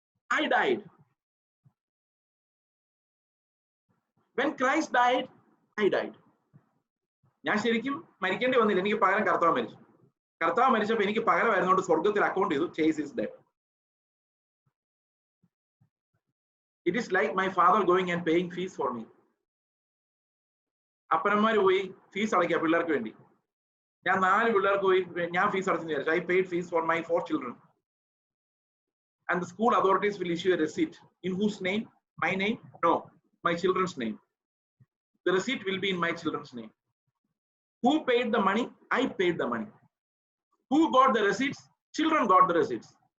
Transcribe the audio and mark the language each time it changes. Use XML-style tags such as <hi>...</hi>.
<en>I died. When Christ died, I died.</en> <ml>ഞാൻ ശരിക്കും മരിക്കേണ്ടി വന്നില്ല, എനിക്ക് പകരം കർത്താവ് മരിച്ചു. കർത്താവ് മരിച്ചപ്പോൾ എനിക്ക് പകരം വരുന്നതുകൊണ്ട് സ്വർഗത്തിൽ അക്കൗണ്ട് ചെയ്തു,</ml> <en>Chase is dead. It is like my father going and paying fees for me.</en> <ml>അപ്പനന്മാര് പോയി ഫീസ് അടയ്ക്കുക പിള്ളേർക്ക് വേണ്ടി. ഞാൻ 4 പിള്ളേർക്ക് പോയി ഞാൻ ഫീസ് അടച്ചെന്ന് വിചാരിച്ചു.</ml> <en>I paid fees for my 4 children. And the school authorities will issue a receipt. In whose name? My name? No, my children's name. The receipt will be in my children's name. Who paid the money? I paid the money. Who got the receipts? Children got the receipts.</en>